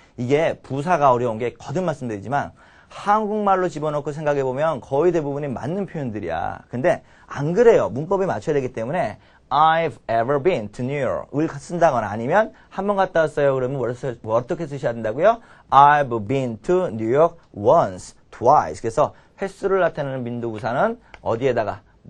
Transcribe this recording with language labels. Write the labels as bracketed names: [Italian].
[Korean] 이게 부사가 어려운 게 거듭 말씀드리지만 한국말로 집어넣고 생각해보면 거의 대부분이 맞는 표현들이야. 근데 안 그래요. 문법에 맞춰야 되기 때문에 [English] I've ever been to New York [Korean] 을 쓴다거나 아니면 한 번 갔다 왔어요. 그러면 어떻게 쓰셔야 된다고요? [English] I've been to New York once, twice. [Korean] 그래서 횟수를 나타내는 빈도부사는 어디에다가?